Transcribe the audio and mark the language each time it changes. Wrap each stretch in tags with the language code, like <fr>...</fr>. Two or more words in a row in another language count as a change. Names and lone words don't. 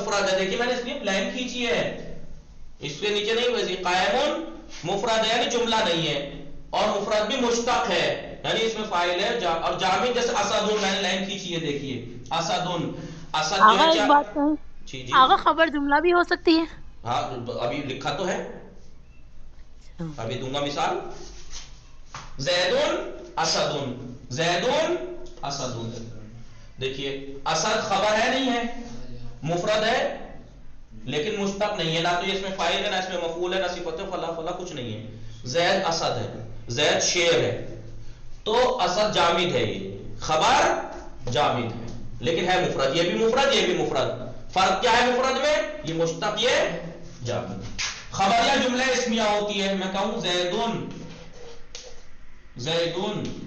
<ur>خبر مفرد ہے، دیکھیے میں نے اس لیے لائن کھینچی ہے اس کے نیچے نہیں ویسے قائمون مفرد ہے یعنی جملہ نہیں ہے اور مفرد بھی مشتق ہے یعنی اس میں فاعل ہے اور جامد جیسے اسدون میں نے لائن کھینچی ہے دیکھیے اسدون اسد جو آغا ہے ایک بات کہیں جی جی آغا خبر جملہ بھی ہو سکتی ہے ہاں ابھی لکھا تو ہے ابھی دوں گا مثال</ur> <ar>زیدون اسدون زیدون اسدون</ar> <ur>دیکھیے اسد خبر ہے نہیں ہے مفرد ہے لیکن مشتق نہیں ہے نہ تو اس میں فاعل ہے نہ اس میں مفعول ہے نہ صفت فلا فلا کچھ نہیں ہے زید اسد ہے زید شیر ہے تو اسد جامد ہے یہ خبر جامد ہے لیکن ہے مفرد یہ بھی مفرد یہ بھی مفرد فرق کیا ہے مفرد میں یہ مشتق یہ جامد خبر یا جملہ اسمیہ ہوتی ہے میں کہوں</ur> <ar>زیدون زیدون</ar>